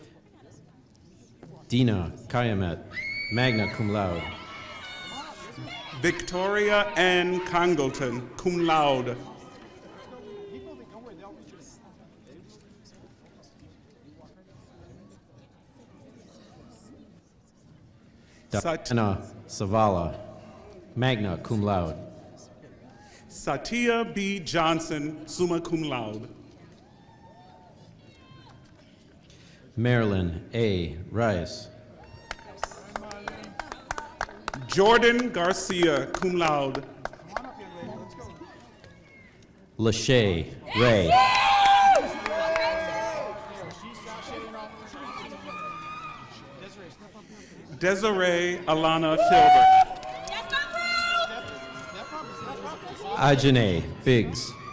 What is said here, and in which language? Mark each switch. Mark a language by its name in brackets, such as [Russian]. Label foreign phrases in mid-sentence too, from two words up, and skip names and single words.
[English] Dina Kayamet, [Latin] magna cum laude. [English] Victoria Ann Congleton, [Latin] cum laude. [English] Diana Savala, [Latin] magna cum laude. [English] Satya B. Johnson, [Latin] summa cum laude. [English] Marilyn A. Rice, Jordan Garcia, [Latin] cum laude. [English] Lachey Ray, Desiree Alana Filbert. Ajane Biggs,